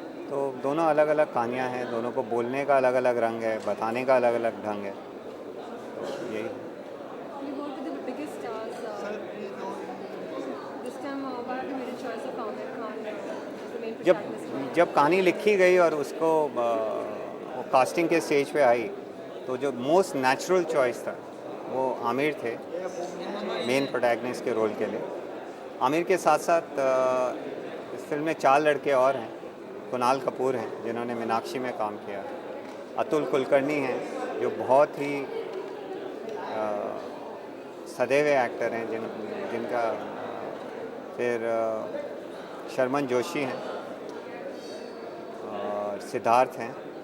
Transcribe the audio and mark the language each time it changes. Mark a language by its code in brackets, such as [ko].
[hi] तो दोनों अलग अलग कहानियाँ हैं, दोनों को बोलने का अलग अलग रंग है, बताने का अलग अलग ढंग है। तो यही [en] We go to the biggest stars. This time, why have you made a choice of Aamir Khan as the main protagonist? [hi] जब कहानी लिखी गई और उसको वो कास्टिंग के स्टेज पे आई, तो जो मोस्ट नेचुरल चॉइस था वो आमिर थे मेन प्रोटैगनिस्ट के रोल के लिए। आमिर के साथ साथ इस फिल्म में 4 लड़के और हैं। कुणाल कपूर हैं जिन्होंने मीनाक्षी में काम किया, अतुल कुलकर्णी हैं जो बहुत ही सधे हुए एक्टर हैं जिनका फिर शर्मन जोशी हैं और सिद्धार्थ हैं।